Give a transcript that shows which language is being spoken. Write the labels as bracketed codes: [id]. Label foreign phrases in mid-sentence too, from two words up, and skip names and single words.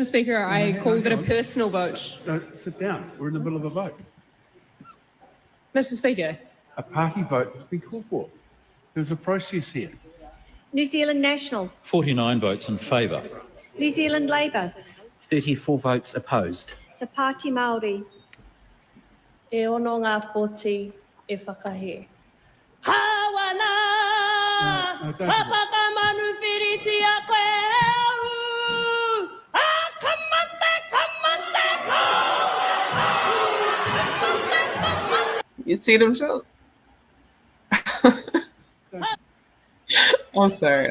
[en] Speaker, I called it a personal vote. No, sit down. We're in the middle of a vote. Mr. Speaker. A party vote has been called for. There's a process here. New Zealand National. 49 votes in favour. New Zealand Labour. 34 votes opposed. Te Pāti Māori. [mi] E ono ngā poti e whakahe. [en] You see them shows? I'm sorry.